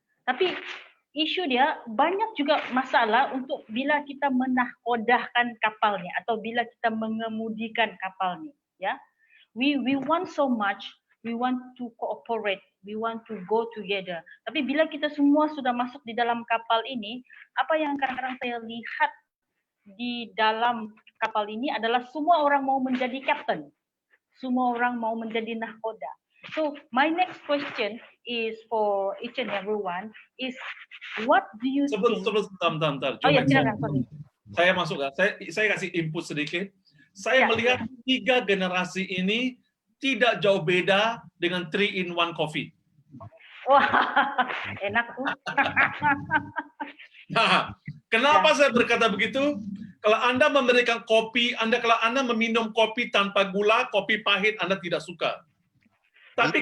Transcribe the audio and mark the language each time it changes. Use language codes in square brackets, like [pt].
[id] Tapi isu dia banyak juga masalah untuk bila kita menakodahkan kapalnya atau bila kita mengemudikan kapalnya, ya. [en] We want so much, we want to cooperate, we want to go together. [id] Tapi bila kita semua sudah masuk di dalam kapal ini, apa yang kadang-kadang saya lihat di dalam kapal ini adalah semua orang mau menjadi kapten. Semua orang mau menjadi nahkoda. [en] So my next question is for each and everyone is, what do you think? [id] Sebentar. Oh ya, silakan. Saya masuk ya. Saya kasih input sedikit. Saya melihat 3 generasi ini tidak jauh beda dengan 3-in-1 coffee. Wah, enak tuh. Nah, kenapa saya berkata begitu? Kalau Anda memberikan kopi, kalau Anda meminum kopi tanpa gula, kopi pahit, Anda tidak suka. Tapi